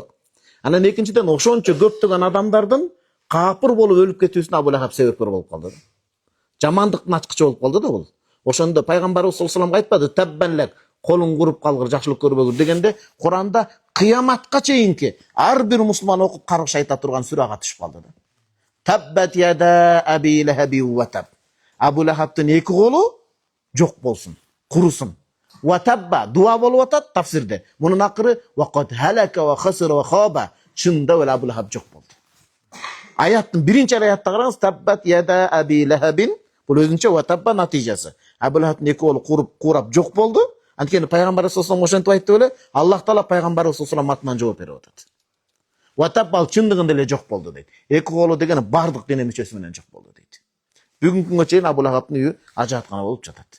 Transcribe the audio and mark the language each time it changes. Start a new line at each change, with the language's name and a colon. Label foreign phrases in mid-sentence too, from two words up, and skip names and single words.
Kyrgyz: Анан экинчиден ошончо көптөгөн адамдардын капыр болуп өлүп кетүүсүнө Абу Лахаб себепкер болуп калды. Жамандыктын ачкычы болуп калды да бул. Ошондо пайгамбарыбыз
Arabic: صلى الله عليه وسلم
Kyrgyz: айтпады:
Arabic: "تبا لك,
Kyrgyz: колуң куруп калгыр, жакшылык көрбөгүр" дегенде, Куранда кыяматка чейинки ар бир мусулман окуп каргыш айта турган сүрага түшүп калды да.
Arabic: تبت يدا أبي لهب وتب.
Kyrgyz: Абу Лахабтын эки колу жок болсун, курусун.
Arabic: وتب
Kyrgyz: дуа болуп атат тафсирде.
Arabic: Мунун акыры وقد هلك وخسر وخاب.
Kyrgyz: Чында эле Абу Лахаб жок болду. Аяттын биринчи аятта караңыз:
Arabic: تبت يدا أبي لهب.
Kyrgyz: Бул өзүнчө
Arabic: وتب
Kyrgyz: натыйжасы. Абу Лахабтын эки колу курап жок болду. Анткени пайгамбар
Arabic: صلى الله عليه
Kyrgyz: ошентип айтты беле, Аллах Таала пайгамбар саллаллаху атынан жооп берип атат.
Arabic: وتب
Kyrgyz: чындыгында эле жок болду дейт. Эки колу деген бардык дене мүчөсү менен жок болду дейт. Бүгүнкү күнгө чейин Абу Лахабтын үйү ажааткана болуп жатат.